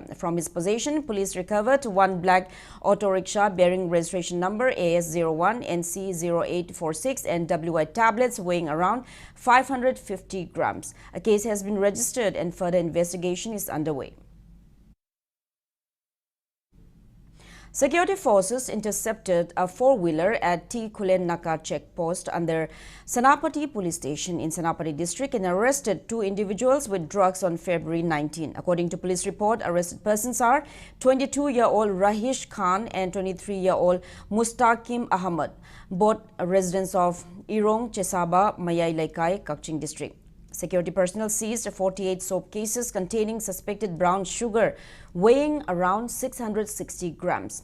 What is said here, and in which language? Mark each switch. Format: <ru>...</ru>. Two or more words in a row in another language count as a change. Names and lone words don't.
<en>From his possession, police recovered 1 black auto rickshaw bearing registration number AS01 NC0846 and WI tablets weighing around 550 grams. A case has been registered and further investigation is underway. Security forces intercepted a four-wheeler at T. Kulen Naka checkpost under Senapati police station in Senapati district and arrested 2 individuals with drugs on February 19. According to police report, arrested persons are 22-year-old Rahish Khan and 23-year-old Mustaqim Ahmad, both residents of Irong Chesaba, Mayai Laikai, Kakching district. Security personnel seized 48 soap cases containing suspected brown sugar weighing around 660 grams.</en>